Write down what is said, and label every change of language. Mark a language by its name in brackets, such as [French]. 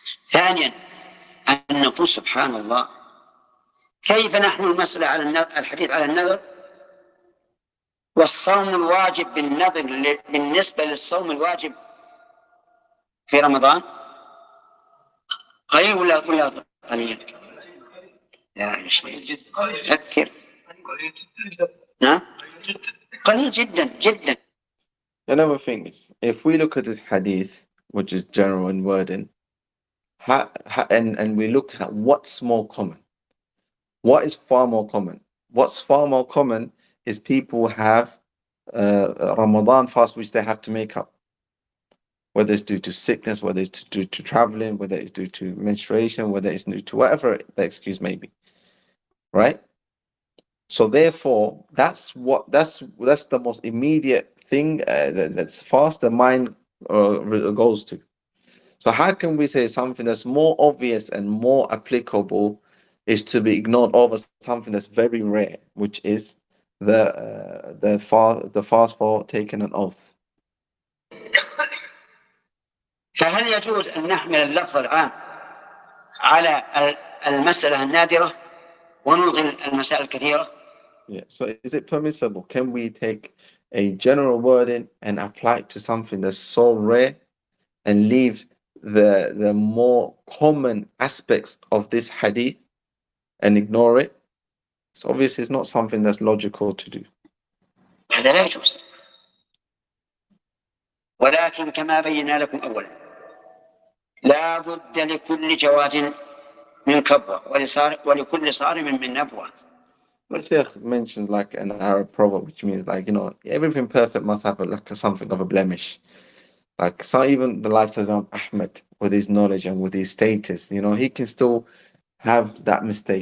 [Arabic] ثانيا أن نقول سبحان الله، كيف نحمل المسألة على الحديث على النذر والصوم الواجب بالنذر بالنسبة للصوم الواجب في رمضان قليل ولا قليل؟ لا شيء فكر. نعم قليل جدا جدا. [English] Another thing is, if we look at this hadith, which is general in wording, and we look at what's more common, what is far more common? What's far more common is people have Ramadan fast which they have to make up, whether it's due to sickness, whether it's due to traveling, whether it's due to menstruation, whether it's due to whatever the excuse may be. right? So therefore, that's the most immediate thing that's fast the mind goes to. So how can we say something that's more obvious and more applicable is to be ignored over something that's very rare, which is the fast for taking an oath? [Arabic] فهل يجوز أن نحمل اللفظ العام على المسألة النادرة ونلغي المسائل الكثيرة؟ [English] Yeah. So is it permissible? Can we take a general wording and apply it to something that's so rare and leave the more common aspects of this hadith and ignore it? So obviously it's not something that's logical to do. [Arabic] هذا لا يجوز. ولكن كما بينا لكم أولا لا بد لكل جواد من كبوة ولكل صارم من نبوة. [English] But Sheikh mentions like an Arab proverb, which means like, everything perfect must have something of a blemish. Like, so even the likes of Imam Ahmed, with his knowledge and with his status, he can still have that mistake.